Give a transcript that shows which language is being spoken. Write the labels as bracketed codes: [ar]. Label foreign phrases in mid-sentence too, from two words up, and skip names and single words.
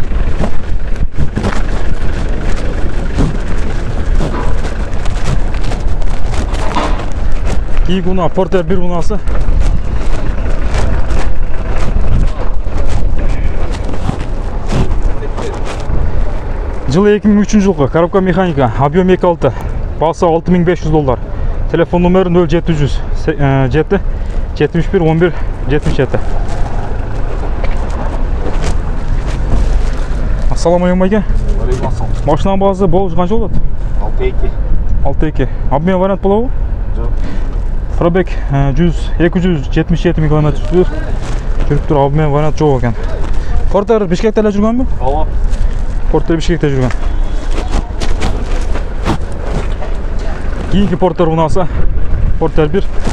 [ky] Кейинки уна Porter 1 унасы. Жылы 2003 жылғы, [ru] коробка механика, объем [ky] 2,6, басы $6500. Телефон номері 0700 7 71 11 77. Ассаламалейкум айке. Машинаның басы болуш канча болот? 6,2. [ru] Обмен вариант [ky] болобу? Жок. Пробег 277 000 км жүрүп тур, [ru] обмен вариант [ky] жок экен. Porter Бишкекте эле жүргөнбү? Ооба. Porter Бишкекте жүргөн. Кейинки Porter унасы, Porter 1.